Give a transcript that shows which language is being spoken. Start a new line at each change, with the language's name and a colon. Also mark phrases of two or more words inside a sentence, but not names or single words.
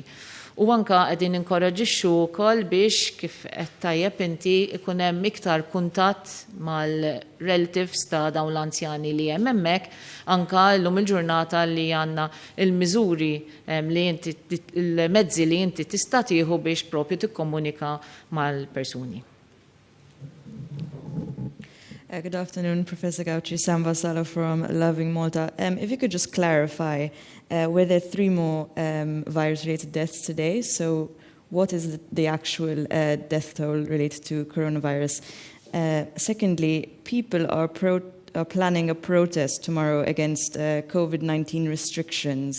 Maltese: U anka qegħdin inkoraġixxu wkoll biex kif qed tajjeb inti ikun hemm iktar kuntatt mal-relatives ta' dawn l-anzjani li hemm hemmhekk, anka llum il-ġurnata li għandna il-miżuri li inti il-mezzi li inti tista' tieħu biex propju tikkomunika mal-persuni.
English: Good afternoon, Professor Gauci. Sam Vassallo from Loving Malta. If you could just clarify, were there 3 more virus-related deaths today? So what is the actual death toll related to coronavirus? Secondly, people are planning a protest tomorrow against COVID-19 restrictions.